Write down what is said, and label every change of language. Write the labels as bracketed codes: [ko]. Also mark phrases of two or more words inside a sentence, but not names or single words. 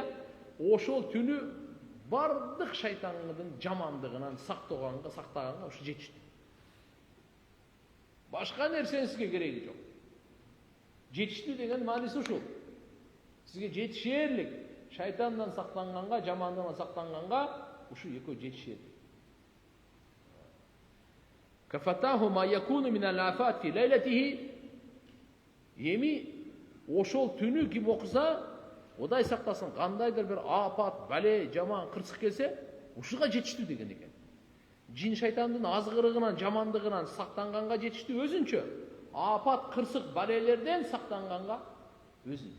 [ky] Ошол түнү бардык шайтандын жамандыгынан сактаганга ушу жетиштүү. Башка нерсенин сизге кереги жок. Жетиштүү деген мааниси ушул. Сизге жетишерлик, шайтандан сактанганга, жамандыгынан сактанганга ушу эки жетишерлик. [ar] كفتاه ما يكون من الآفات في ليلته. [ky] Эми ошол түнү ким окуса, Кудай сактасын, кандайдыр бир апат, бале, жаман, кырсык келсе, ушуга жетиштүү деген экен. Жин шайтандын азгырыгынан, жамандыгынан сактанганга жетиштүү өзүнчө. Апат, кырсык, балелерден сактанганга өзүнчө.